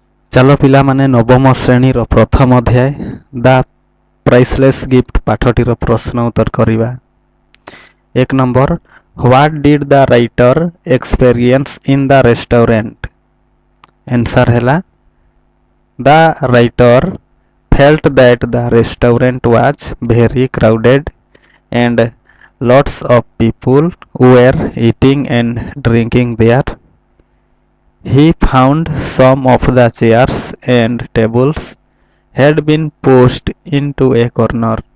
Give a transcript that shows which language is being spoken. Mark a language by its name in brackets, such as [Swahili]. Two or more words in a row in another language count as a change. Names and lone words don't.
[Odia] ଚାଲ ପିଲାମାନେ ନବମ ଶ୍ରେଣୀର ପ୍ରଥମ ଅଧ୍ୟାୟ ଦ ପ୍ରାଇସଲେସ୍ ଗିଫ୍ଟ ପାଠଟିର ପ୍ରଶ୍ନ ଉତ୍ତର କରିବା। [English] 1 number, what did the writer experience in the restaurant? ଆନ୍ସର ହେଲା the writer felt that the restaurant was very crowded and lots of people were eating and drinking there. He found some of the chairs and tables had been pushed into a corner.